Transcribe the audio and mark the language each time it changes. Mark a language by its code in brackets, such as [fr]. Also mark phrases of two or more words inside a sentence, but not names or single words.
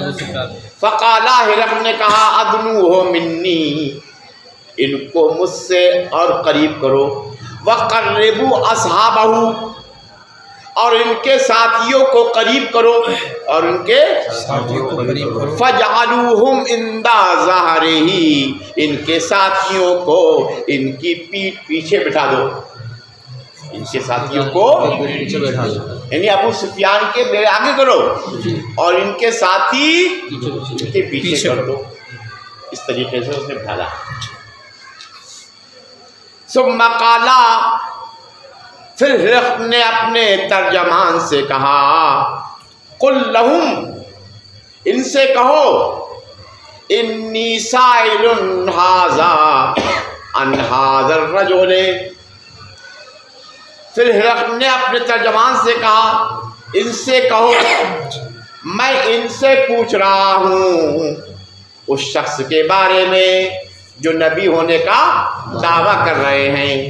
[hi] फ़क़ाला, हिरक़ल ने कहा, [ar] ادنوه مني, [hi] इनको मुझसे और करीब करो, [ar] وقربوا أصحابه, [hi] और इनके साथियों को करीब करो, और इनके साथियों को करीब करो। [ar] فجعلوهم عند ظهره, [hi] इनके साथियों को इनकी पीठ पीछे बिठा दो, इनके साथियों को पीछे बैठा दो, यानी अबू सुफियान के मेरे आगे करो और इनके साथी इनके पीछे कर दो। इस तरीके से उसने बिठाया। [ar] ثم قال, [hi] फिर हिरक़ल ने अपने तर्जमान से कहा, [ar] قل لهم, [hi] इनसे कहो, [ar] إني سائل هذا عن هذا الرجل. [hi] फिर हिरक़ल ने अपने तर्जमान से कहा, इनसे कहो, मैं इनसे पूछ रहा हूँ उस शख्स के बारे में जो नबी होने का दावा कर रहे हैं।